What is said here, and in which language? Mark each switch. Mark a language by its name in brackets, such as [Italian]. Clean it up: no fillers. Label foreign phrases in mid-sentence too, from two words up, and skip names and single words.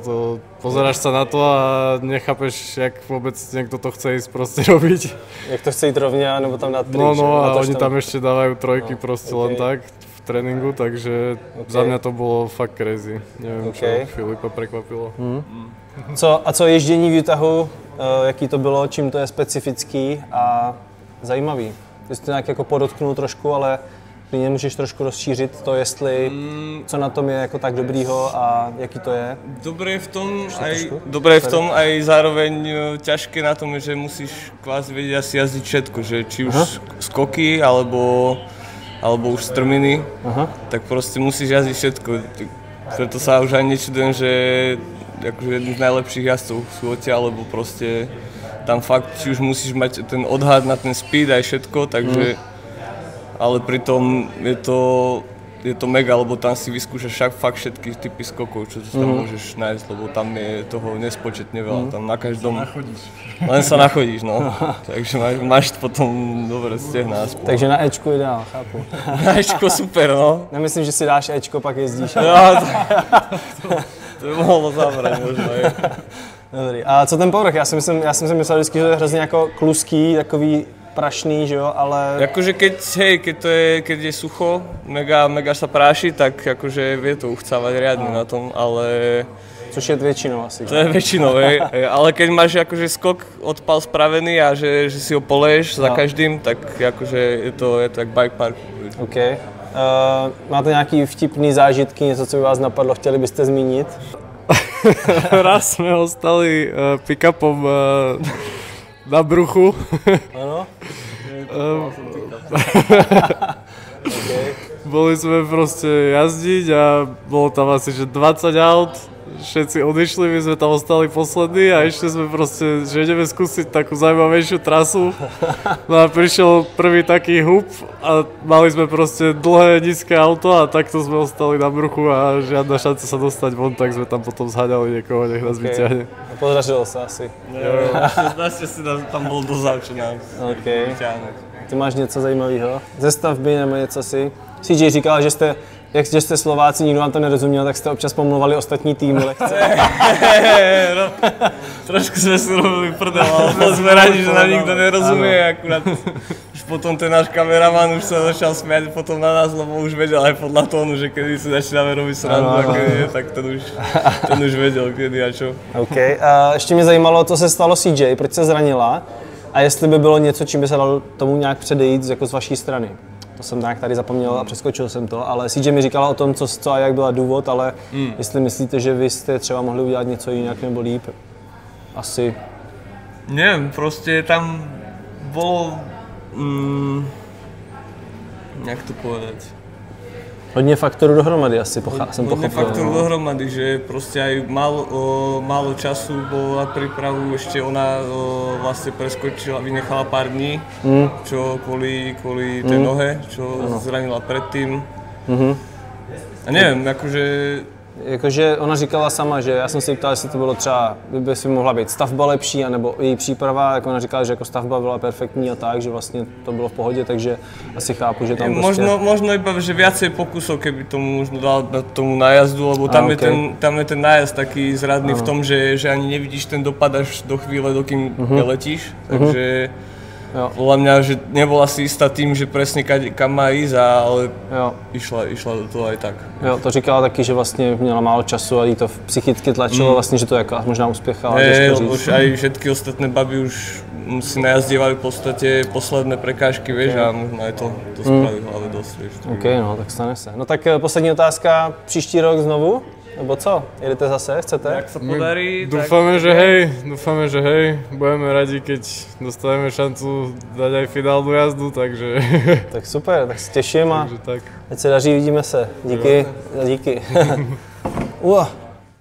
[Slovak] Pozeráš sa na to a nechápeš, jak vôbec niekto to chce ísť proste robiť. Jak to chce ísť rovne, nebo tam dať tri. No a oni tam ešte dávajú trojky proste len tak. Tréninku, takže za mňa to bolo fakt crazy. Neviem, čo Filipa prekvapilo. [Czech] Co ježdění v Utahu, jaký to bylo, čím to je specifický a zajímavý? Ty jsi to nějak jako podotknul trošku, ale klidně můžeš trošku rozšířit to, jestli co na tom je jako tak dobrýho a jaký to je. [Slovak] Dobré je v tom aj zároveň ťažké na tom, že musíš kvázi vedieť asi jazdiť všetko, že či už skoky alebo už strminy, tak proste musíš jazdiť všetko. Preto sa už ani nečudujem, že akože jedný z najlepších jazdcov sú odtiaľ, lebo proste tam fakt, či už musíš mať ten odhad na ten speed aj všetko, takže ale pritom je to je to mega, lebo tam si vyskúšaš fakt všetky typy skokov, čo tam môžeš nájsť, lebo tam je toho nespočetne veľa, tam na každom... Len sa nachodíš, no. Takže máš potom dobré stehná aspoň. [Czech] Takže na Ečku ideál, chápu. [Slovak] Na Ečko super, no. [Czech] Nemyslím, že si dáš Ečko, pak jezdíš. [Slovak] No, to by mohlo zabrať možno, je. [Czech] Dobrý. A co ten povrch? Já jsem si myslel vždycky, že to je hrozně jako kluský, takový prašný, že jo, ale... [Slovak] Akože keď je sucho, mega sa práši, tak akože vie to uchcávať riadne na tom, ale... [Czech] Což je většinou asi. [Slovak] To je většinou, hej. Ale keď máš akože skok odpal spravený a že si ho poleješ za každým, tak akože je to jak bike park. [Czech] OK. Máte nějaký vtipný zážitky, něco, co by vás napadlo, chtěli byste zmínit? [Slovak] Raz sme ostali pick-upom na bruchu. Áno? Okay. Boli sme proste jazdiť a bolo tam asi že 20 aut, všetci odišli, my sme tam ostali poslední a ešte sme proste, že ideme skúsiť takú zaujímavejšiu trasu. No a prišiel prvý taký hub a mali sme proste dlhé, nízke auto a takto sme ostali na bruchu a žiadna šanca sa dostať von, tak sme tam potom zháňali niekoho, nech nás vyťahne. [Czech] Podařilo sa asi. [Slovak] Jo, naštěstí tam bolo dosť auto nám vyťahnuť. [Czech] Ty máš něco zajímavého? Ze stavby nebo něco si? CJ říkal, že jste Slováci, nikdo vám to nerozuměl, tak jste občas pomluvali ostatní týmy lehce. [Slovak] No, trošku jsme si robili prdel, ale boli sme radi, že nám nikto nerozumie, akurát už potom ten náš kameraman už sa začal smiať potom na nás, lebo už vedel aj podľa tónu, že kedy si začínáme robiť srandu a kedy nie, tak ten už vedel kedy a čo. [Czech] OK, a ještě mě zajímalo, co se stalo CJ, proč se zranila a jestli by bylo něco, čím by se dalo tomu nějak předejít jako z vaší strany. To jsem tak tady zapomněl a přeskočil jsem to, ale CJ mi říkala o tom, co a jak byla důvod, ale jestli myslíte, že vy jste třeba mohli udělat něco jinak nebo líp, asi. [Slovak] Neviem, proste tam bolo, jak to povedať? [Czech] Hodně faktorů dohromady asi jsem pochopil. Hodně faktorů dohromady, [Slovak] že proste aj málo času bolo na prípravu, ešte ona vlastne preskočila, vynechala pár dní, čo kvôli tej nohe, čo zranila predtým. A neviem, [Czech] Jakože ona říkala sama, že já jsem si ptal, jestli to bylo třeba, by si mohla být stavba lepší, anebo její příprava, jako ona říkala, že jako stavba byla perfektní a tak, že vlastně to bylo v pohodě, takže asi chápu, že tam prostě... [Slovak] Možno iba, že viacej pokusov, keby tomu možno dal tomu nájazdu, lebo tam je ten nájazd taký zradný v tom, že ani nevidíš ten dopad až do chvíle, dokým letíš, takže... Podľa mňa, že nebola si istá tým, že presne kam má ísť, ale išla do toho aj tak. [Czech] Jo, to říkala taky, že vlastně měla málo času a jí to psychicky tlačilo, vlastně, že to jako možná uspěchala. [Slovak] Už aj všetky ostatné baby už si najazdievali v podstate posledné prekážky, vieš, a možno aj to spraví v hlave dosť, vieš. [Czech] OK, no, tak stane se. No tak poslední otázka, příští rok znovu? Nebo co? Jedete zase? Chcete? [Slovak] Jak sa podarí, dúfame, že hej, budeme radi, keď dostaneme šancu dať aj finálnu jazdu, takže... [Czech] Tak super, tak se těším a tak. ať se daří, vidíme se. Díky.